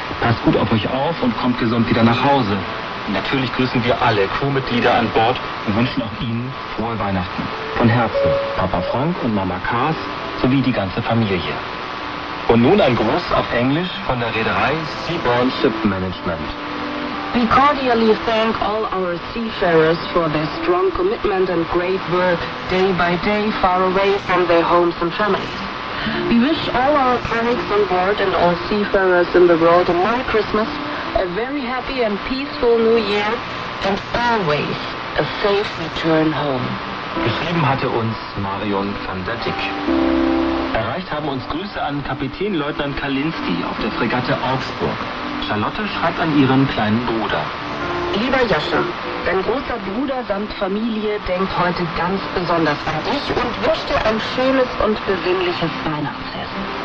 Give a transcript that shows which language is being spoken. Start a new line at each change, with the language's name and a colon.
German: Passt gut auf euch auf und kommt gesund wieder nach Hause. Und natürlich grüßen wir alle Crewmitglieder an Bord und wünschen auch Ihnen frohe Weihnachten. Von Herzen, Papa Frank und Mama Cars sowie die ganze Familie. Und nun ein Gruß auf Englisch von der Reederei Seabourn Ship Management.
English: We cordially thank all our seafarers for their strong commitment and great work day by day far away from their homes and families. We wish all our colleagues on board and all seafarers in the world a Merry Christmas, a very happy and peaceful New Year, and always a safe return home.
German: Geschrieben hatte uns Marion van der Dijk. Erreicht haben uns Grüße an Kapitänleutnant Kalinski auf der Fregatte Augsburg. Charlotte schreibt an ihren kleinen Bruder. Lieber Jascha, dein großer Bruder samt Familie denkt heute ganz besonders an dich und wünscht dir ein schönes und besinnliches Weihnachtsfest.